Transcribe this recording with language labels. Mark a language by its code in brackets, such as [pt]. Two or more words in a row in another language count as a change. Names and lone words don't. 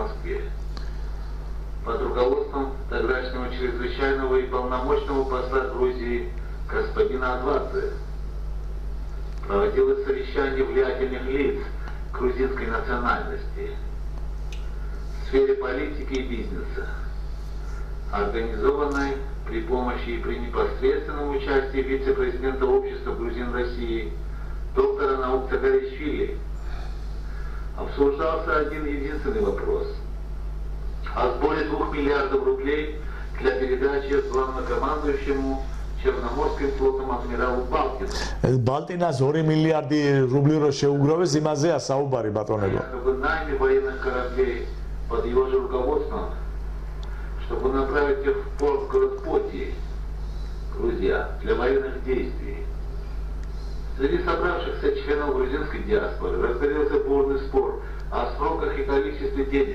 [ru] Москве, под руководством тогдашнего чрезвычайного и полномочного посла Грузии господина Адвадзе, проводилось совещание влиятельных лиц грузинской национальности в сфере политики и бизнеса, организованной при помощи и при непосредственном участии вице-президента общества грузин России доктора наук Цагаришвили. Обсуждался один единственный вопрос о сборе 2 миллиардов рублей для передачи главнокомандующему Черноморским флотом адмиралу Балкину. [ka] Балтинას [ru] 2 миллиарди рублей [ka] რო შეუგროვეს, იმაზეა საუბარი ბატონებო. [ru] В найме военных кораблей под его же руководством, чтобы направить их в порт город Поти, Грузия, для военных действий. Среди собравшихся членов грузинской диаспоры разгорелся бурный спор о сроках и количестве денег.